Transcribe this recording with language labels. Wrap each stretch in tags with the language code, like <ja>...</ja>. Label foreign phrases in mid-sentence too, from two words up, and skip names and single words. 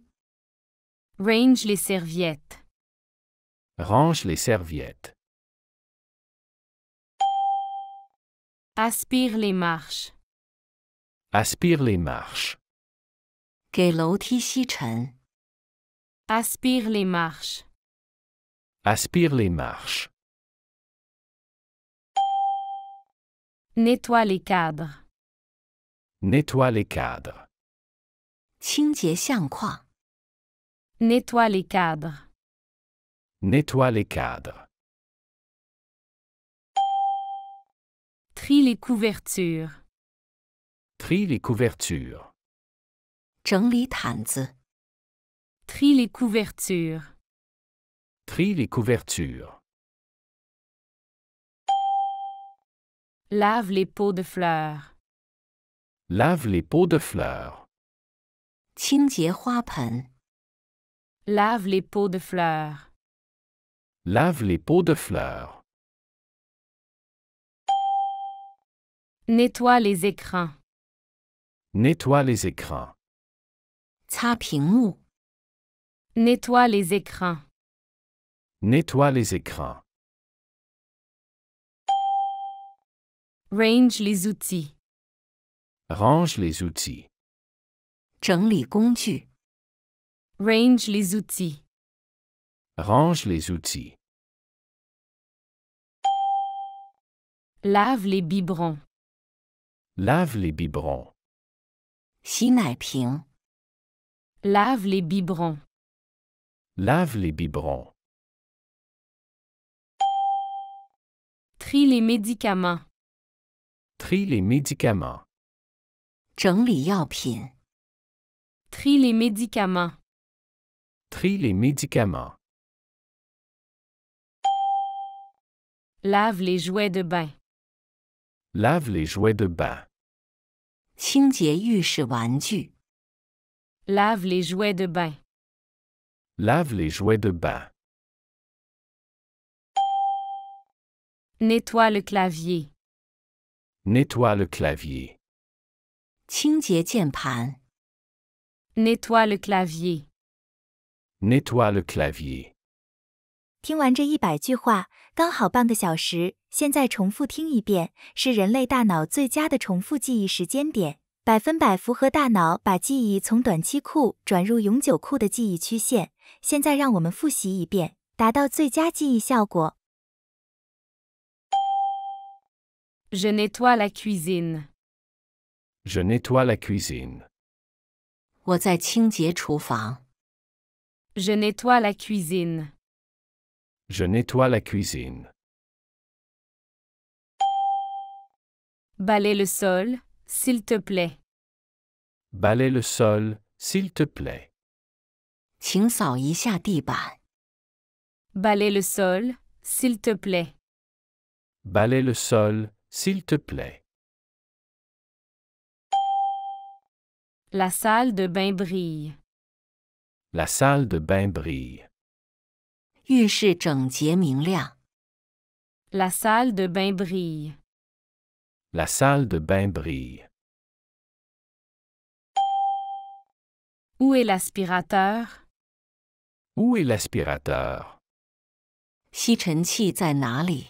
<fr>Range les serviettes. Range les serviettes. Aspire les marches. Aspire les marches.</fr> <zh>给楼梯吸尘，</zh> <fr>Aspire les marches. Aspire les marches. Nettoie les cadres. Nettoie les cadres.</fr> <zh>清洁相框，</zh> <fr>Nettoie les cadres. Nettoie les cadres. Trie les couvertures. Trie les couvertures.</fr> <zh>整理毯子，</zh> <fr>Trie les couvertures. Trie les couvertures. Lave les pots de fleurs. Lave les pots de fleurs.</fr> <zh>清洁花盆，</zh> <fr>Lave les pots de fleurs. Lave les pots de fleurs. Nettoie les écrans. Nettoie les écrans.</fr> <zh>擦屏幕，</zh> <fr>Nettoie les écrans. Nettoie les écrans. Range les outils. Range les outils.</fr> <zh>整理工具，</zh> <fr>Range les outils. Range les outils. Lave les biberons. Lave les biberons.</fr> <zh>洗奶瓶，</zh> <fr>Lave les biberons. Lave les biberons. Trie les médicaments. Trie les médicaments.</fr> <zh>整理药品，</zh> <fr>Trie les médicaments. Trie les médicaments. Lave les jouets de bain. Lave les jouets de bain.</fr> <zh>清洁浴室玩具，</zh> <fr>Lave les jouets de bain. Lave les jouets de bain. Nettoie le clavier. Nettoie le clavier.</fr> <zh>清洁键盘。</zh> <fr>Nettoie le clavier. Nettoie le clavier.</fr> <zh>听完这100句话，刚好半个小时，现在重复听一遍，是人类大脑最佳的重复记忆时间点，100%符合大脑把记忆从短期库转入永久库的记忆曲线。现在让我们复习一遍，达到最佳记忆效果。</zh> <fr>Je nettoie la cuisine. Je nettoie la cuisine.</fr> <zh>我在清洁厨房。</zh> <fr>Je nettoie la cuisine. Je nettoie la cuisine. Balaie le sol, s'il te plaît. Balaie le sol, s'il te plaît.</fr> <zh>请扫一下地板。</zh> <fr>Balaie le sol, s'il te plaît. Balaie le sol, s'il te plaît. La salle de bain brille. La salle de bain brille.</fr> <zh>浴室整洁明亮。</zh> <fr>La salle de bain brille. La salle de bain brille. Où est l'aspirateur? Où est l'aspirateur?</fr> <zh>吸尘器在哪里？</zh>